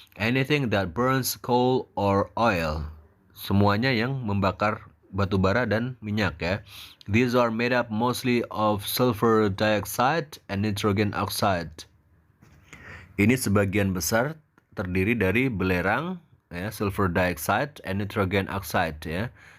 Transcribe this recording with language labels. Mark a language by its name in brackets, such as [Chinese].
[English] Anything that burns coal or oil. [Indonesian] Semuanya yang membakar batu bara dan minyak ya. [English] These are made up mostly of sulfur dioxide and nitrogen oxide. [Indonesian] Ini sebagian besar terdiri dari belerang ya, [English] sulfur dioxide and nitrogen oxide [Indonesian] ya.